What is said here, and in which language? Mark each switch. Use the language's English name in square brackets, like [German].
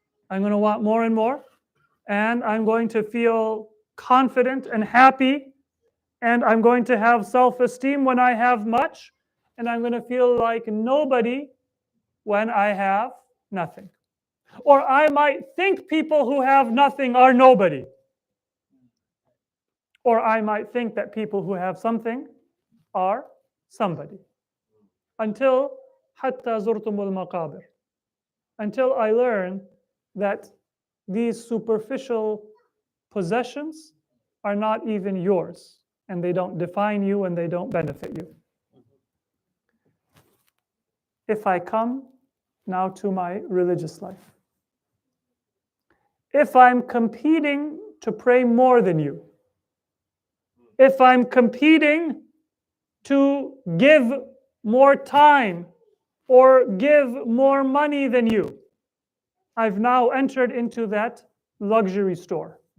[English] I'm going to want more and more, and I'm going to feel confident and happy, and I'm going to have self-esteem when I have much, and I'm going to feel like nobody when I have nothing. Or I might think people who have nothing are nobody. Or I might think that people who have something are somebody. Until [Arabic] حَتَّى زُرْتُمُ الْمَقَابِرِ. [English] Until I learn that these superficial possessions are not even yours, and they don't define you and they don't benefit you. If I come now to my religious life, if I'm competing to pray more than you, if I'm competing to give more time or give more money than you, I've now entered into that luxury store.